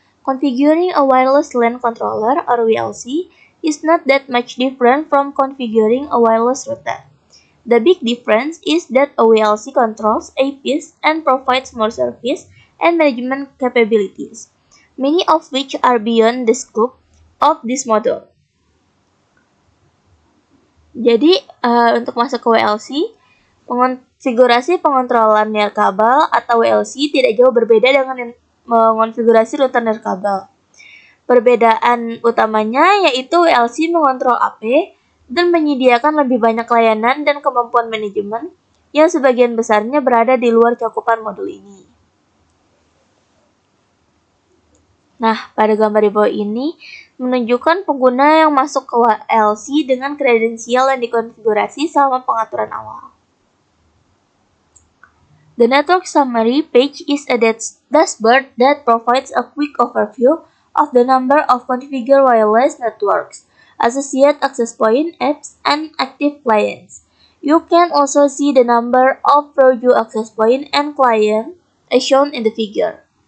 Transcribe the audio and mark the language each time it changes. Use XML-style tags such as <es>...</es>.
<en>Configuring a wireless LAN controller or WLC is not that much different from configuring a wireless router. The big difference is that a WLC controls APs and provides more service and management capabilities, many of which are beyond the scope of this module.</en> <id>Jadi, untuk masuk ke WLC, konfigurasi pengontrolan nirkabel atau WLC tidak jauh berbeda dengan mengonfigurasi router nirkabel. Perbedaan utamanya yaitu WLC mengontrol AP dan menyediakan lebih banyak layanan dan kemampuan manajemen yang sebagian besarnya berada di luar cakupan modul ini. Nah, pada gambar di bawah ini menunjukkan pengguna yang masuk ke WLC dengan kredensial yang dikonfigurasi selama pengaturan awal.</id> <en>The network summary page is a dashboard that provides a quick overview of the number of configured wireless networks, associated access point, apps, and active clients. You can also see the number of preview access point and client as shown in the figure.</en>